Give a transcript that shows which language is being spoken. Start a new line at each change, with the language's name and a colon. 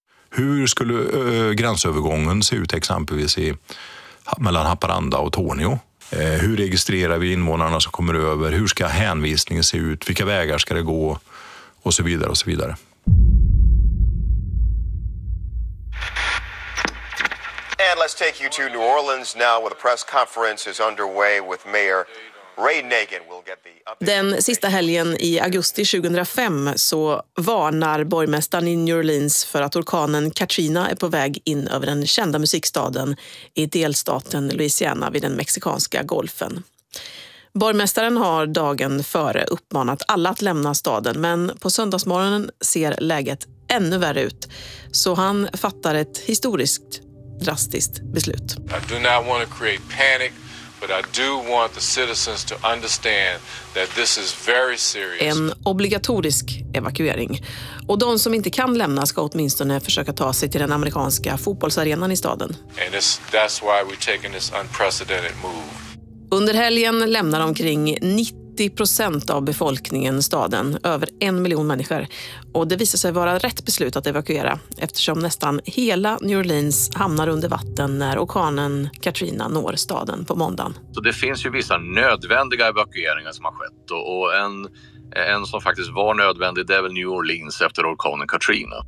Swedish: Hur skulle gränsövergången se ut exempelvis mellan Haparanda och Tornio? Hur registrerar vi invånarna som kommer över? Hur ska hänvisningen se ut? Vilka vägar ska det gå? Och så vidare och så vidare.
English: And let's take you to New Orleans now where the press conference is underway with Mayor Ray Nagin. We'll get the update.
Swedish: Den sista helgen i augusti 2005 så varnar borgmästaren i New Orleans för att orkanen Katrina är på väg in över den kända musikstaden i delstaten Louisiana vid den mexikanska golfen. Borgmästaren har dagen före uppmanat alla att lämna staden, men på söndagsmorgonen ser läget ännu värre ut, så han fattar ett historiskt drastiskt beslut.
English: I do not want to create panic, but I do want the citizens to understand that this is very serious.
Swedish: En obligatorisk evakuering. Och de som inte kan lämna ska åtminstone försöka ta sig till den amerikanska fotbollsarenan i staden.
English: And that's why we're taking this unprecedented move.
Swedish: Under helgen lämnar omkring 90% av befolkningen staden, över 1 miljon människor. Och det visar sig vara rätt beslut att evakuera eftersom nästan hela New Orleans hamnar under vatten när orkanen Katrina når staden på måndagen. Så det finns ju vissa nödvändiga evakueringar som har skett, och en som faktiskt var nödvändig, det är väl New Orleans efter orkanen Katrina.